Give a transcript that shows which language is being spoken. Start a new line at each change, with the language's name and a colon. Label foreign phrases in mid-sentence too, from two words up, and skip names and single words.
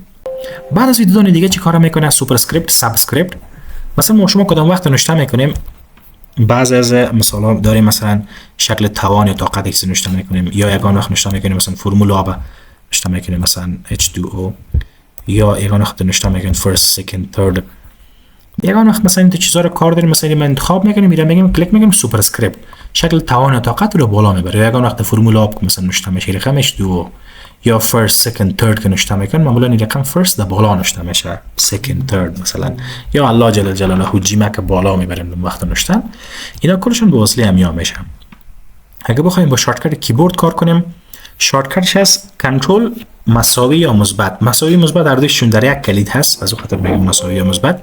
Persian: بعد از ویدیو دیگه چی کار میکنه؟
English: superscript, subscript.
Persian: مثلا ما شما کدام وقت نوشته میکنیم، بعضی از مثلا داریم مثلا شکل توان یا طاقت چیزی نوشته میکنیم، یا یگان وقت نوشته میکنیم مثلا فرمولا با نوشته میکنیم مثلا H2O، یا یگان وقت نوشته میکنیم
English: first second third.
Persian: یگان وقت مثلا این چیزا رو کار داریم، مثلا من انتخاب میکنیم، میرم میگیم کلیک میکنیم سوپراسکریپت، شکل توان یا طاقت رو بالا میبره. یا یگان وقت فرمولا که مثلا نوشته میشه رقم H2O، یا
English: first second third
Persian: که نوشته میکنیم معمولا این رقم first در بالا نوشته میشه،
English: second third
Persian: مثلا، یا الله جل جلاله جیمه که بالا میبریم وقت نوشتن. اینا کلشون به واسطه امیا میشن. اگه بخوایم با
English: shortcut keyboard
Persian: کار کنیم، شارتکتش هست کنترل مساوی یا مثبت. مساوی مثبت هر دویشون در یک کلید هست، از اون خاطر میگم مساوی یا مثبت.